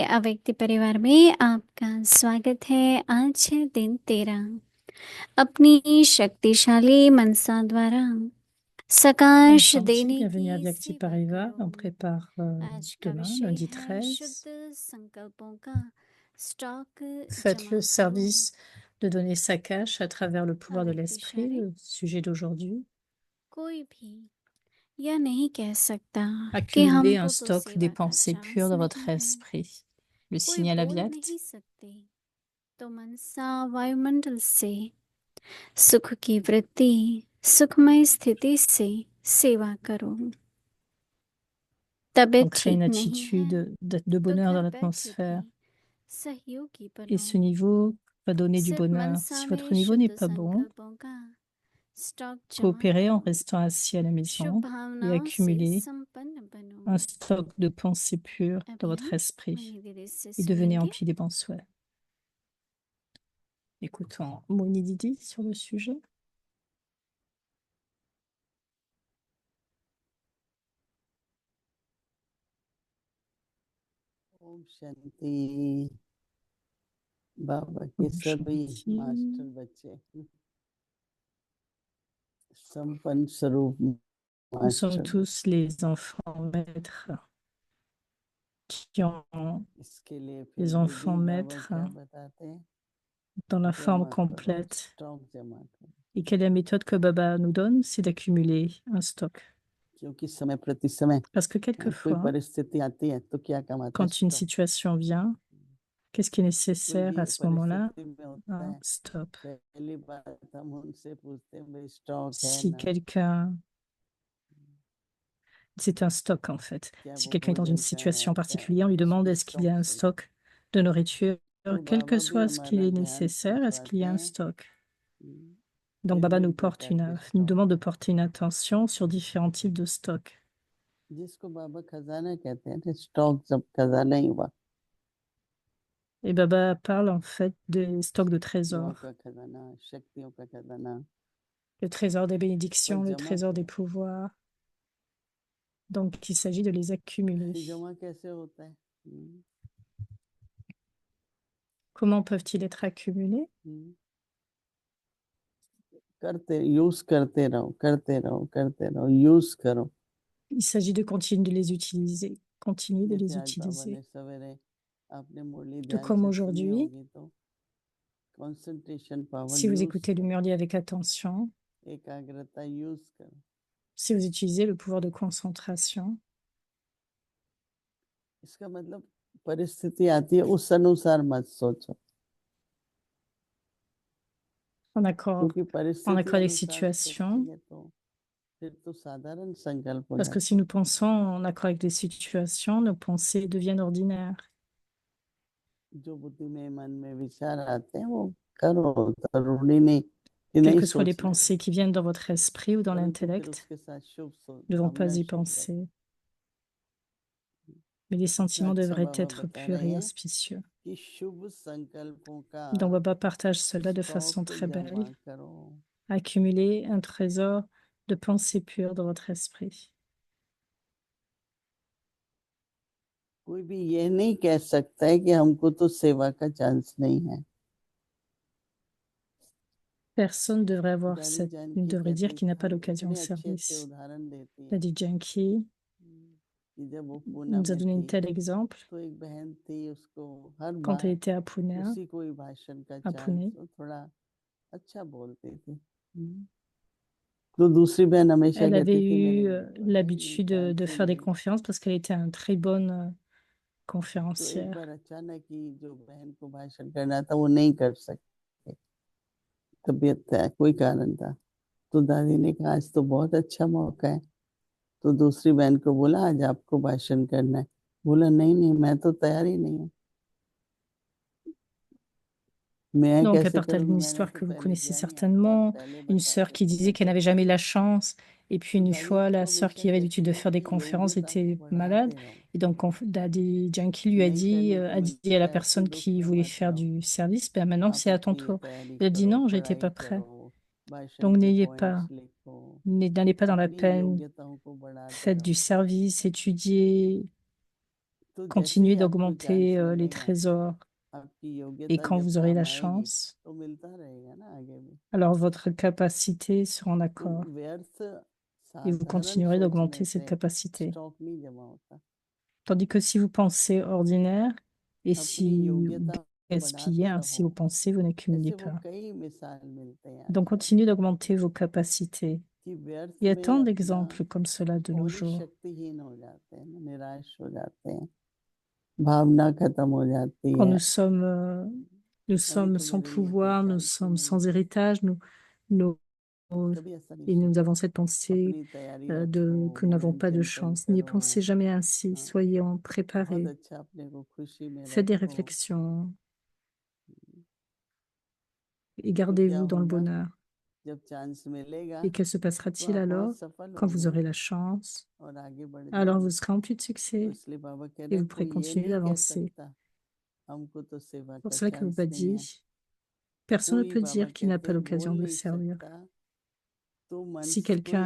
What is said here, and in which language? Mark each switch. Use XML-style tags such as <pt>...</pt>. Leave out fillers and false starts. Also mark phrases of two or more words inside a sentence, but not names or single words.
<hi>अव्यक्ति परिवार में आपका स्वागत है। आज है दिन 13। अपनी शक्तिशाली मनसा द्वारा Om सकाश Shanti, देने</hi> <fr>bienvenue à</fr> <hi>की</hi> <fr>Vyakti</fr> <hi>सेवा</hi> <fr>Pariva. On</fr> <hi>करो।</hi> <fr>prépare</fr> <hi>आज का</hi> <fr>demain,</fr> <hi>विषय</hi> <fr>lundi</fr> <hi>है 13. शुद्ध संकल्पों का स्टॉक</hi> <fr>Faites</fr> <hi>जमा</hi> <fr>le</fr> <hi>करो।</hi> <fr>service de donner sa cache à travers le pouvoir de l'esprit,</fr> <hi>अव्यक्तिशाली</hi> <fr>le sujet d'aujourd'hui.</fr> <hi>कोई भी यह नहीं कह सकता कि</hi> <fr>Accumulez un</fr> <hi>हमको तो</hi> <fr>stock des</fr> <hi>सेवा का</hi> <fr>pensées</fr> <hi>चांस</hi> <fr>pures dans votre</fr> <hi>नहीं है।</hi> <fr>esprit. Le</fr> <hi>कोई</hi> <fr>signal</fr> <hi>बोल</hi> <fr>avyakt.</fr> <hi>नहीं सकते तो मनसा वायुमंडल से सुख की वृत्ति, सुखमय स्थिति से सेवा करो। तबीयत</hi> <fr>créer une</fr> <hi>ठीक नहीं है</hi> <fr>attitude de</fr> <hi>तो</hi> <fr>bonheur dans</fr> <hi>घर बैठे</hi> <fr>l'atmosphère.</fr> <hi>भी सहयोगी</hi> <fr>Et ce</fr> <hi>बनो</hi> <fr>niveau va donner du</fr> <hi>सिर्फ</hi> <fr>bonheur.</fr> <hi>मनसा</hi> <fr>Si</fr> <hi>में</hi> <fr>votre niveau n'est</fr> <hi>शुद्ध</hi> <fr>pas bon,</fr> <hi>संकल्पों का स्टॉक जमा</hi> <fr>coopérez en</fr> <hi>करो</hi> <fr>restant assis à la</fr> <hi>शुभ</hi> <fr>maison et</fr> <hi>भावनाओं से</hi> <fr>accumulez</fr> <hi>संपन्न बनो</hi> <fr>un stock de pensées pures dans</fr> <hi>अभी</hi> <fr>votre</fr> <hi>हम</hi> <fr>esprit</fr> <hi>मुनि दीदी से</hi> <fr>et devenez</fr> <hi>सुनेंगे</hi> <fr>empli des bons souhaits. Écoutons Moni Didi sur le sujet.</fr> <hi>ओम शांति। बाबा के Om सभी Shanti. मास्टर बच्चे संपन्न स्वरूप</hi> <fr>Nous sommes</fr> <hi>मास्टर</hi> <fr>tous les enfants maîtres qui ont</fr> <hi>इसके लिए फिर</hi> <fr>les</fr> <hi>भी</hi> <fr>enfants</fr> <hi>बाबा</hi> <fr>maîtres</fr> <hi>क्या बताते हैं?</hi> <fr>dans la forme</fr> <hi>जमा करो,</hi> <fr>complète.</fr> <hi>स्टॉक जमा करो,</hi> <fr>Et quelle est la méthode que Baba nous donne? C'est d'accumuler un stock.</fr> <hi>क्योंकि समय प्रति समय</hi> <fr>Parce que</fr> <hi>कोई</hi> <fr>quelquefois,</fr> <hi>परिस्थिति आती है तो क्या कमाता है?</hi> <fr>quand une</fr> <hi>स्टॉक।</hi> <fr>situation vient, qu'est-ce qui est</fr> <hi>कोई</hi> <fr>nécessaire</fr> <hi>भी</hi> <fr>à ce moment-là?</fr> <hi>परिस्थिति में होता</hi> <fr>Un</fr> <hi>है,</hi> <fr>stop.</fr> <hi>पहली बात हम उनसे पूछते हैं भाई स्टॉक है</hi> <fr>Si</fr> <hi>ना?</hi> <fr>quelqu'un, c'est un stock en fait.</fr> <hi>क्या</hi> <fr>Si</fr> <hi>वो</hi> <fr>quelqu'un est dans une</fr> <hi>भोजन का</hi> <fr>situation</fr> <hi>है, क्या</hi> <fr>particulière, on lui demande</fr> <hi>उसमें</hi> <fr>est-ce qu'il y a un</fr> <hi>स्टॉक</hi> <fr>stock de nourriture,</fr> <hi>तो</hi> <fr>quel que</fr> <hi>बाबा भी</hi> <fr>soit ce qu'il</fr> <hi>हमारा</hi> <fr>est</fr> <hi>ध्यान</hi> <fr>nécessaire, est-ce qu'il y</fr> <hi>खिंचवाते</hi> <fr>a un</fr> <hi>हैं</hi> <fr>stock? हम्म, Donc Baba nous</fr> <hi>भिन्न</hi> <fr>porte</fr> <hi>प्रकार के</hi> <fr>nous</fr> <hi>स्टॉक</hi> <fr>demande de porter une attention sur différents types de stocks.</fr> <hi>जिसको बाबा खजाना कहते हैं, स्टॉक जब खजाना ही हुआ,</hi> <fr>Et Baba parle en fait des stocks de</fr> <hi>दुआओं</hi> <fr>trésors,</fr> <hi>का खजाना, शक्तियों का खजाना,</hi> <fr>le trésor des</fr> <hi>पर</hi> <fr>bénédictions, le</fr> <hi>जमा</hi> <fr>trésor des</fr> <hi>क्या</hi> <fr>pouvoirs. Donc il s'agit de les accumuler.</fr> <hi>है? जमा कैसे होता है?</hi> <fr>Comment peuvent-ils être accumulés?</fr> <hi>हम्म, करते यूज करते रहो, करते रहो, करते रहो, यूज करो।</hi> <fr>Il s'agit de continuer de les utiliser, continuer de</fr> <hi>जैसे</hi> <fr>les</fr> <hi>आज बाबा</hi> <fr>utiliser.</fr> <hi>ने सवेरे आपने मुरली</hi> <fr>Tout</fr> <hi>ध्यान</hi> <fr>comme</fr> <hi>से सुनी</hi> <fr>aujourd'hui,</fr> <hi>होगी तो</hi> <en>concentration power</en> <fr>si vous</fr> <hi>यूज</hi> <fr>écoutez le</fr> <hi>करो,</hi> <fr>Murli avec attention,</fr> <hi>एकाग्रता यूज करो।</hi> <fr>si vous utilisez le pouvoir de concentration,</fr> <hi>इसका मतलब परिस्थिति आती है उस अनुसार मत सोचो,</hi> <fr>en accord,</fr> <hi>क्योंकि</hi> <fr>en</fr> <hi>परिस्थिति</hi> <fr>accord avec</fr> <hi>अनुसार</hi> <fr>situations,</fr> <hi>सोचेंगे तो फिर तो साधारण संकल्प हो</hi> <fr>parce que</fr> <hi>जाता</hi> <fr>si</fr> <hi>है।</hi> <fr>nous pensons en accord avec les situations, nos pensées deviennent ordinaires.</fr> <hi>जो बुद्धि में मन में विचार आते हैं वो करो, जरूरी नहीं कि</hi> <fr>Quelles</fr> <hi>नहीं</hi> <fr>que soient les</fr> <hi>सोचना है,</hi> <fr>pensées qui viennent dans votre esprit ou dans</fr> <hi>परंतु फिर</hi> <fr>l'intellect,</fr> <hi>उसके साथ शुभ</hi> <fr>ne devons</fr> <hi>भावना,</hi> <fr>pas y</fr> <hi>शुभ करो।</hi> <fr>penser. Mais les</fr> <hi>इतना</hi> <fr>sentiments</fr> <hi>अच्छा</hi> <fr>devraient</fr> <hi>बाबा</hi> <fr>être</fr> <hi>बता</hi> <fr>purs</fr> <hi>रहे</hi> <fr>et</fr> <hi>हैं</hi> <fr>auspicieux.</fr> <hi>कि शुभ संकल्पों का</hi> <fr>Donc Baba partage cela de façon</fr> <hi>स्टॉक</hi> <fr>très</fr> <hi>जमा</hi> <fr>belle.</fr> <hi>करो।</hi> <fr>Accumuler un trésor de pensées pures dans votre esprit.</fr> <hi>कोई भी ये नहीं कह सकता है कि हमको तो सेवा का चांस नहीं है।</hi> <fr>Personne devrait avoir</fr> <hi>दादी</hi> <fr>ne</fr> <hi>जानकी</hi> <fr>devrait dire</fr> <hi>कहती</hi> <fr>qu'il n'a pas</fr> <hi>हम</hi> <fr>d'occasion au</fr> <hi>इतने अच्छे अच्छे</hi> <fr>service.</fr> <hi>उदाहरण देती है</hi> <fr>Lady Janki</fr> <hi>कि जब वो पूना</hi> <fr>nous a</fr> <hi>में</hi> <fr>donné un</fr> <hi>थी</hi> <fr>tel exemple</fr> <hi>तो एक बहन थी, उसको हर</hi> <fr>quand elle</fr> <hi>बार</hi> <fr>était à Pune.</fr> <hi>उसी कोई भाषण का</hi> <fr>À</fr> <hi>चांस,</hi> <fr>Pune.</fr> <hi>वो थोड़ा अच्छा बोलती थी, तो दूसरी बहन हमेशा</hi> <fr>Elle</fr> <hi>कहती</hi> <fr>avait</fr> <hi>थी मेरे</hi> <fr>eu</fr> <hi>लिए तो है ही नहीं,</hi> <fr>l'habitude</fr> <hi>चांस</hi> <fr>de</fr> <hi>ही</hi> <fr>faire des</fr> <hi>नहीं है।</hi> <fr>conférences parce qu'elle était une très bonne</fr> <hi>तो एक</hi> <fr>conférencière.</fr> <hi>बार अचानक ही जो बहन को भाषण करना था वो नहीं कर सके, तबीयत था, कोई कारण था, तो दादी ने कहा आज तो बहुत अच्छा मौका है, तो दूसरी बहन को बोला आज आपको भाषण करना है, बोला नहीं नहीं मैं तो तैयार ही नहीं हूँ, मैं</hi> <fr>Donc, elle</fr> <hi>कैसे</hi> <fr>partage</fr> <hi>करूँगी,</hi> <fr>une</fr> <hi>मैंने</hi> <fr>histoire</fr> <hi>तो</hi> <fr>que vous</fr> <hi>पहले</hi> <fr>connaissez</fr> <hi>किया नहीं, आप बहुत</hi> <fr>certainement,</fr> <hi>पहले</hi> <fr>une</fr> <hi>बताए</hi> <fr>sœur</fr> <hi>थे</hi> <fr>qui</fr> <hi>तो</hi> <fr>disait</fr> <hi>मैं</hi> <fr>qu'elle</fr> <hi>कर</hi> <fr>n'avait jamais</fr> <hi>सकती</hi> <fr>la</fr> <hi>हूँ।</hi> <fr>chance. Et puis</fr> <hi>तो</hi> <fr>une</fr> <hi>दादी</hi> <fr>fois,</fr> <hi>उसको</hi> <fr>la sœur</fr> <hi>हमेशा</hi> <fr>qui avait l'habitude</fr> <hi>कहती</hi> <fr>de</fr> <hi>हैं</hi> <fr>faire des</fr> <hi>कि</hi> <fr>conférences</fr> <hi>योग्यता</hi> <fr>était</fr> <hi>को</hi> <fr>malade.</fr> <hi>बढ़ाते रहो,</hi> <fr>Et donc, Daddy Janki lui a</fr> <hi>नहीं</hi> <fr>dit,</fr> <hi>करने को</hi> <fr>a dit à</fr> <hi>मिलता</hi> <fr>la</fr> <hi>है फिर</hi> <fr>personne</fr> <hi>दुख</hi> <fr>qui</fr> <hi>में</hi> <fr>voulait</fr> <hi>मत</hi> <fr>faire</fr> <hi>रहो,</hi> <fr>du service, ben maintenant</fr> <hi>आप</hi> <fr>c'est à ton</fr> <hi>अपनी</hi> <fr>tour.</fr> <hi>तैयारी</hi> <fr>Elle a dit</fr> <hi>करो,</hi> <fr>non, j'étais</fr> <hi>पढ़ाई</hi> <fr>pas prêt.</fr> <hi>करो, भाषण</hi> <fr>Donc</fr> <hi>के</hi> <fr>n'ayez</fr> <hi>पॉइंट्स</hi> <fr>pas,</fr> <hi>लिखो,</hi> <fr>n'allez pas dans la</fr> <hi>अपनी</hi> <fr>peine,</fr> <hi>योग्यताओं को बढ़ाते</hi> <fr>faites du</fr> <hi>रहो,</hi> <fr>service, étudiez,</fr> <hi>तो जैसे</hi> <fr>continuez</fr> <hi>ही आपको चांस</hi> <fr>d'augmenter les</fr> <hi>मिलेगा,</hi> <fr>trésors.</fr> <hi>आपकी</hi> <fr>Et</fr> <hi>योग्यता</hi> <fr>quand</fr> <hi>जब</hi> <fr>vous aurez</fr> <hi>काम</hi> <fr>la</fr> <hi>आएगी</hi> <fr>chance,</fr> <hi>तो मिलता रहेगा ना आगे भी।</hi> <fr>alors votre capacité sera en</fr> <hi>तो</hi> <fr>accord</fr> <hi>व्यर्थ</hi> <fr>et vous</fr> <hi>साधारण</hi> <fr>continuerez</fr> <hi>सोचने</hi> <fr>d'augmenter cette</fr> <hi>से</hi> <fr>capacité.</fr> <hi>स्टॉक नहीं जमा होता,</hi> <fr>Tandis que si vous pensez ordinaire et</fr> <hi>अपनी</hi> <fr>si vous</fr> <hi>योग्यता</hi> <fr>gaspillez</fr> <hi>बढ़ाते</hi> <fr>ainsi vos</fr> <hi>रहो।</hi> <fr>pensées, vous n'accumulez</fr> <hi>ऐसे वो</hi> <fr>pas.</fr> <hi>कई मिसाल मिलते हैं</hi> <fr>Donc</fr> <hi>आजकल</hi> <fr>continuez d'augmenter vos capacités.</fr> <hi>कि व्यर्थ</hi> <fr>Il y a</fr> <hi>में</hi> <fr>tant</fr> <hi>अपना</hi> <fr>d'exemples comme cela de nos</fr> <hi>और ही</hi> <fr>jours.</fr> <hi>शक्तिहीन हो जाते हैं, निराश हो जाते हैं, भावना खत्म हो जाती</hi> <fr>Quand</fr> <hi>है।</hi> <fr>nous</fr> <hi>अभी</hi> <fr>sommes</fr> <hi>तो</hi> <fr>sans</fr> <hi>मेरे लिए फिर</hi> <fr>pouvoir, nous</fr> <hi>चांस ही</hi> <fr>sommes</fr> <hi>नहीं</hi> <fr>sans</fr> <hi>है,</hi> <fr>héritage, nos</fr> <hi>कभी ऐसा नहीं</hi> <fr>et nous</fr> <hi>सोचो</hi> <fr>avons cette pensée</fr> <hi>अपनी तैयारी</hi> <fr>que nous</fr> <hi>रखो</hi> <fr>n'avons</fr> <hi>मन</hi> <fr>pas de</fr> <hi>चिंतन</hi> <fr>chance. N'y</fr> <hi>करो</hi> <fr>pensez jamais ainsi.</fr> <hi>हाँ,</hi> <fr>Soyez</fr> <hi>बहुत</hi> <fr>préparés.</fr> <hi>अच्छा अपने को खुशी में</hi> <fr>Faites des</fr> <hi>रखो</hi> <fr>réflexions et</fr> <hi>तो क्या</hi> <fr>gardez-vous dans le</fr> <hi>होगा</hi> <fr>bonheur.</fr> <hi>जब चांस मिलेगा</hi> <fr>Et que se</fr> <hi>तो</hi> <fr>passera-t-il</fr> <hi>आप</hi> <fr>alors</fr> <hi>बहुत सफल</hi> <fr>quand vous</fr> <hi>होगे</hi> <fr>aurez la chance?</fr> <hi>और आगे बढ़</hi> <fr>Alors vous</fr> <hi>जाओगे</hi> <fr>serez empli de</fr> <hi>तो</hi> <fr>succès</fr> <hi>इसलिए बाबा कह</hi> <fr>et</fr> <hi>रहे</hi> <fr>vous</fr> <hi>हैं</hi> <fr>pourrez</fr> <hi>कोई ये</hi> <fr>continuer</fr> <hi>नहीं कह</hi> <fr>d'avancer.</fr> <hi>सकता हमको तो सेवा</hi> <fr>Pour</fr> <hi>का</hi> <fr>cela que</fr> <hi>चांस</hi> <fr>Baba</fr> <hi>नहीं है</hi> <fr>dit, personne ne</fr> <hi>कोई</hi> <fr>peut</fr> <hi>बाबा</hi> <fr>dire qu'il n'a</fr> <hi>कहते</hi> <fr>pas</fr> <hi>हैं</hi> <fr>l'occasion</fr> <hi>बोल</hi> <fr>de</fr> <hi>नहीं</hi> <fr>servir.</fr> <hi>सकता तो मन</hi> <fr>Si</fr> <hi>कोई</hi> <fr>quelqu'un</fr>